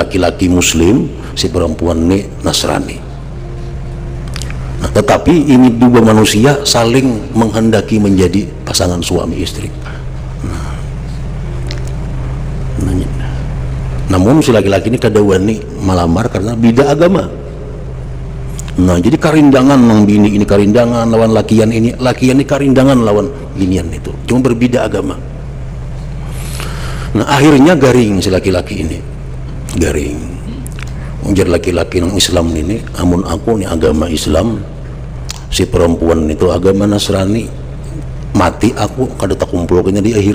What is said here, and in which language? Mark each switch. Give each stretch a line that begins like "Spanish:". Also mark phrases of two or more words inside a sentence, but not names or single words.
Indonesian: Laki-laki muslim, si perempuan ini Nasrani. Nah, tetapi ini dua manusia saling menghendaki menjadi pasangan suami istri. Namun si laki-laki ini kadawani malamar karena beda agama.
Banjar: Nah, jadi karindangan nang bini ini karindangan lawan lakian ini karindangan lawan binian itu.
Indonesian: Cuma berbeda agama. Nah, akhirnya garing si laki-laki ini. Garing. Ujar laki-laki nang Islam ini, amun aku nih agama Islam, si perempuan itu agama Nasrani, mati aku kada tak kumpul kayaknya di akhirat.